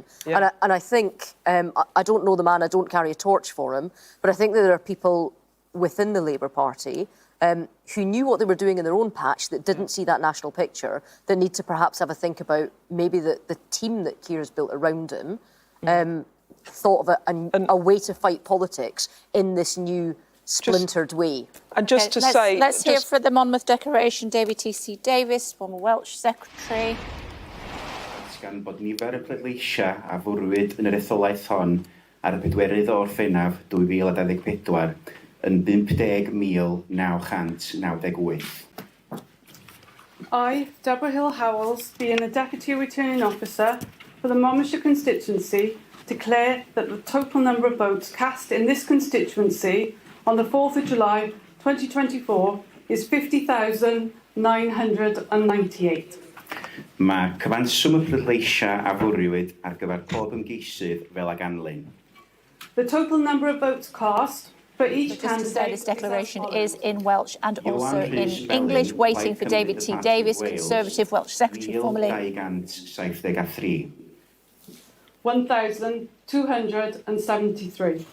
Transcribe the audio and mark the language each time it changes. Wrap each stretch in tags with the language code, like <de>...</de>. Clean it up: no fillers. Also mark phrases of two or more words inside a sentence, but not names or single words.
<en>And I think, I don't know the man, I don't carry a torch for him, but I think that there are people within the Labour Party who knew what they were doing in their own patch, that didn't see that national picture, that need to perhaps have a think about maybe the team that Keir has built around him thought of a way to fight politics in this new splintered way. And just to say... Let's hear for the Monmouth Declaration, David T.C. Davies, former Welsh Secretary.</en> <cy>Gan bod nifer y pleidleisiau a fwrwyd yn yr etholaeth hon ar y 4 o Orffennaf 2024 yn 50,998.</cy> <en>I, Deborah Hill-Howells, being a Deputy Returning Officer for the Monmouthshire constituency, declare that the total number of votes cast in this constituency on the 4th of July 2024 is 50,998.</en> <cy>Mae cyfanswm y pleidleisiau a fwrwyd ar gyfer pob ymgeisydd fel ag anlyn.</cy> <en>The total number of votes cast for each candidate... This declaration is in Welsh and also in English, waiting for David T. Davies, Conservative Welsh Secretary, formerly. 1,273. 1,273.</en>